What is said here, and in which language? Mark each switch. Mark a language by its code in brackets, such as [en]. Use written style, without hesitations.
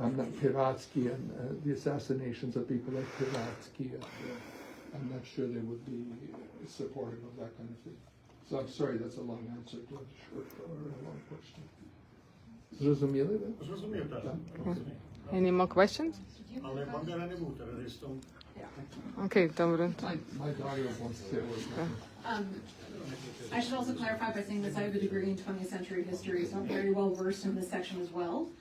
[en] I'm not Piratsky and the assassinations of people like Piratsky. I'm not sure they would be supportive of that kind of thing. So I'm sorry, that's a long answer to a short or a long question. [uk] Зрозуміли, да? Зрозумів, так. [en] Any more questions? [uk] Але Бандера не був терористом. Okay, добре. [en] My daughter wants to say a word. I should also clarify by saying this, I have a degree in 20th century history, so I'm very well versed in this section as well.